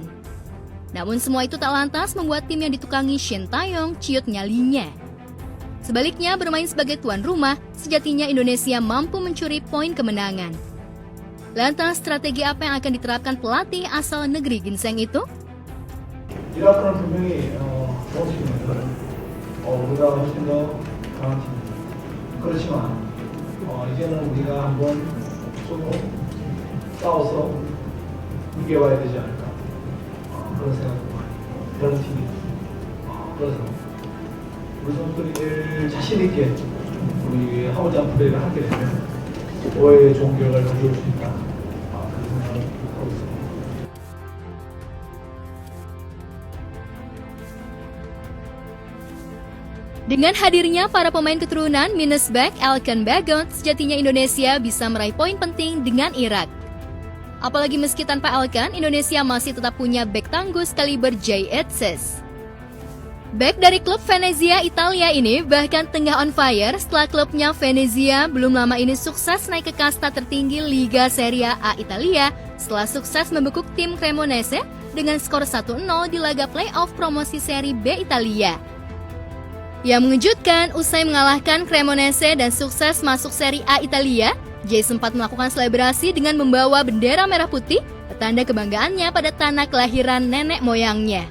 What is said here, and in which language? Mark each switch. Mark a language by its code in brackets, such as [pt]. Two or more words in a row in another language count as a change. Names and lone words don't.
[id] Namun semua itu tak lantas membuat tim yang ditukangi Shin Taeyong ciut nyalinya. Sebaliknya, bermain sebagai tuan rumah, sejatinya Indonesia mampu mencuri poin kemenangan. Lantas, strategi apa yang akan diterapkan pelatih asal negeri ginseng itu? [ko] 이라크는 분명히 좋은 팀입니다. 우리가 훨씬 더 강한 팀입니다. 그렇지만 이제는 우리가 한번 좀 싸워서 이겨봐야 되지 않을까 그런 생각도 많이 그런 팀이 그래서 우리 선수들이 제일 자신 있게 우리 하고자 하는 플레이를 하게 되면 오해의 좋은 결과를 가져올 수 있다 그런 생각을 하고 있습니다. [id] Dengan hadirnya para pemain keturunan Minnesback, Elkan Bagot, sejatinya Indonesia bisa meraih poin penting dengan Irak. Apalagi meski tanpa Elkan, Indonesia masih tetap punya bek tangguh kaliber Jay Etzes. Bek dari klub Venezia Italia ini bahkan tengah [en] on fire [id] setelah klubnya Venezia belum lama ini sukses naik ke kasta tertinggi Liga Serie A Italia setelah sukses membekuk tim Cremonese dengan skor 1-0 di laga playoff promosi Serie B Italia. Yang mengejutkan, usai mengalahkan Cremonese dan sukses masuk Serie A Italia, Jay sempat melakukan selebrasi dengan membawa bendera merah putih, petanda kebanggaannya pada tanah kelahiran nenek moyangnya.